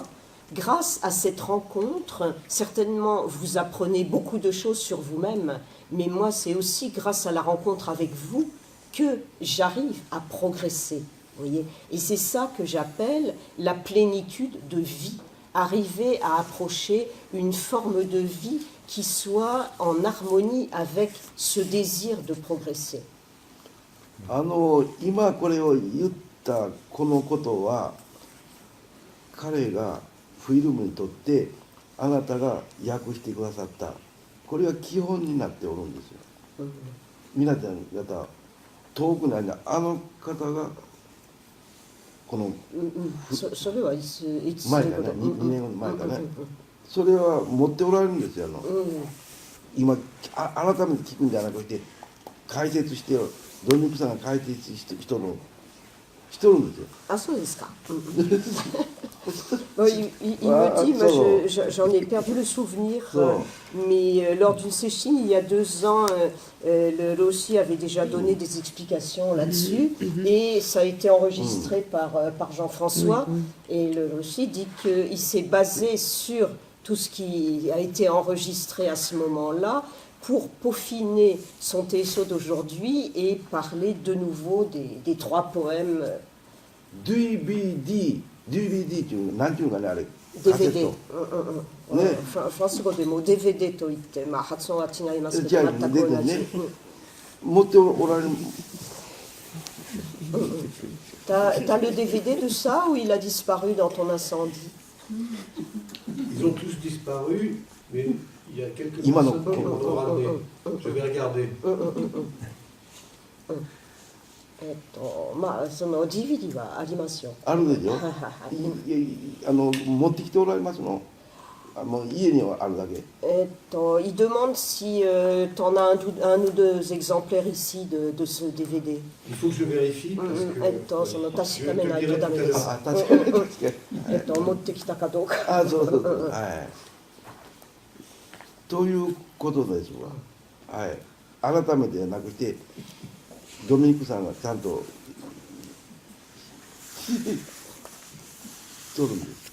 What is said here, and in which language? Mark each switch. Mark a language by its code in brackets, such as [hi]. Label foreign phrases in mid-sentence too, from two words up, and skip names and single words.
[fr] Grâce à cette rencontre, certainement, vous apprenez beaucoup de choses sur vous-même, mais moi, c'est aussi grâce à la rencontre avec vous que j'arrive à progresser. Voyez, et c'est ça que j'appelle la plénitude de vie. Arriver à approcher une forme de vie qui soit en harmonie avec ce désir de progresser. [ja] 今これを言ったこのことは彼がフィルムにとってあなたが訳してくださったこれが基本になっておるんですよ。皆さん方遠くないあの方がこのそれはいつ前かね2年前かねそれは持っておられるんですよ。今改めて聞くんじゃなくて解説してドミニクさんが解説した人のしとるんですよ。 [fr] Ah, ça, c'est ça. Bon, il Ah, me dit, moi ça. j'en ai perdu le souvenir, Ça. mais lors d'une séchine, il y a 2 ans, le Rossi avait déjà donné des explications là-dessus, et ça a été enregistré par Jean-François, et le Rossi dit qu'il s'est basé sur tout ce qui a été enregistré à ce moment-là pour peaufiner son TSO d'aujourd'hui et parler de nouveau des 3 poèmes [ja] DVD っていうのなんていうのかねあれ。カセッ DVD、ト。フランス語でも DVD と言って、まあ、発音は違いますけじゃあど全く同じ、ね持っておられる。 [fr] T'as le DVD de ça ou il a disparu dans ton incendie? Ils ont tous disparu, mais il y a quelques [ja] Imano. [fr] personnes qui m'en ont ramené. Je vais regarder. [ja] まあその DVD はありますよ。あるでしょ。はいはいはい持ってきておられますの。もう家にはあるだけ。 [fr] Il demande si tu en as un ou deux exemplaires ici de ce DVD. Il faut que je vérifie. Parce que [ja] その確 [fr] je [ja] かめ [fr] te [ja] ない [fr] dirai [ja] と [fr] tout [ja] ダ [fr] à [ja] メです [fr] l'heure. [ja] あ、確かに確かに。持ってきたかどうか。あ、そうそうそう。はい。ということですわ。はい。改めてじゃなくて、ドミニクさんがちゃんと取るんです。